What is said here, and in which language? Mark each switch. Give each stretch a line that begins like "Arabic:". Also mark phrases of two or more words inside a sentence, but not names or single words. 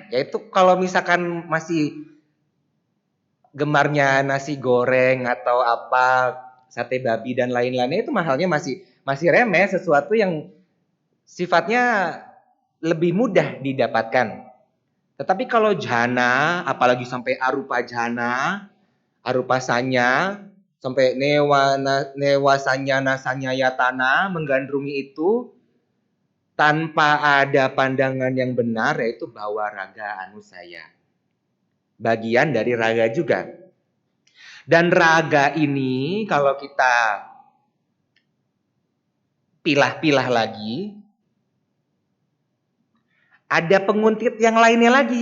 Indonesian: Yaitu kalau misalkan masih gemarnya nasi goreng atau apa, sate babi dan lain-lainnya, itu mahalnya masih remeh, sesuatu yang sifatnya lebih mudah didapatkan. Tetapi kalau jhana, apalagi sampai
Pali: arupa jhana, arupa sanya,
Indonesian: sampai
Pali: newa sanya nasanya yatana,
Indonesian: menggandrungi itu tanpa ada pandangan yang benar, yaitu
Pali: bhawa raga anusaya.
Indonesian: Bagian dari raga juga. Dan raga ini kalau kita pilah-pilah lagi, ada penguntit yang lainnya lagi.